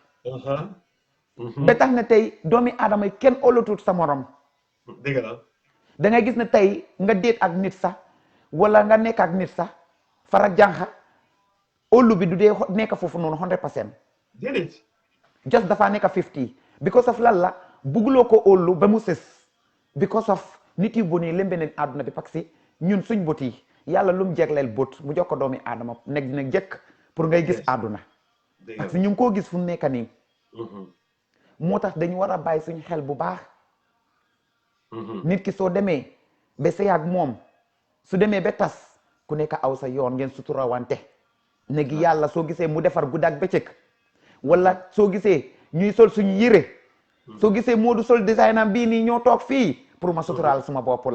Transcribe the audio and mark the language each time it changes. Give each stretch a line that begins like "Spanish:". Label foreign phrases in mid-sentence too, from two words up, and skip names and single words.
Wolof: Aha. Mhm. ba tax na tey doomi aadama yi kenn ëllatut sa morom dëgg la da ngay gis ne tey nga déet ak nit sax wala nga nekk ak nit sax fara jànxa ëllu bi du dee nekk foofu noonu 100% déedéet just dafa nekk 50
English: because of
Wolof: lan la bugguloo ko ëllu ba mu sës
English: because of
Wolof: nit yu bon yi lembe nañ àdduna bi
French: parce que
Wolof: ñun suñ bët yi yàlla lu mu jegleel bët mu jox ko doomi aadama nekk dina jëkk pour ngay gis
English: Yes.
Wolof: àdduna dëgg parce la que ñu ngi koo gis fu mu nekk nii Mhm. moo tax dañu war a bàyyi suñu xel bu baax Mhm. nit ki soo demee ba sëy ak moom su demee ba tas ku nekk aw sa yoon ngeen suturawante néegi yàlla soo gisee mu defar guddi ak bëccëg wala soo gisee ñuy sol suñu yére soo gisee Modou sol design am bii nii ñoo toog fii pour ma suturaal suma bopp la